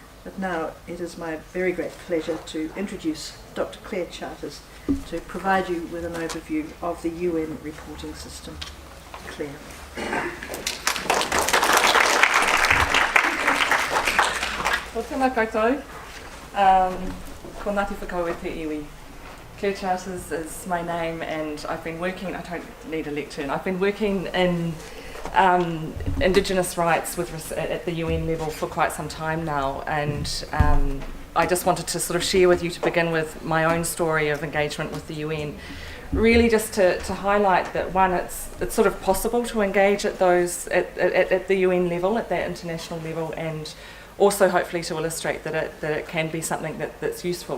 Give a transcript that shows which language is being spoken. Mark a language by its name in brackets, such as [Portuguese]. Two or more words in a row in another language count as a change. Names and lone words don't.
[English] But now it is my very great pleasure to introduce Dr. Claire Charters to provide you with an overview of the UN reporting system. Claire. [Māori] Ko tēnā koutou. Ko Ngāti Whakau e te iwi. [English] Claire Charters is my name, and I've been working, I don't need a lectern, I've been working in Indigenous rights at the UN level for quite some time now, and I just wanted to sort of share with you to begin with my own story of engagement with the UN, really just to highlight that one, it's sort of possible to engage at those at the UN level, at that international level, and also hopefully to illustrate that it can be something that's useful.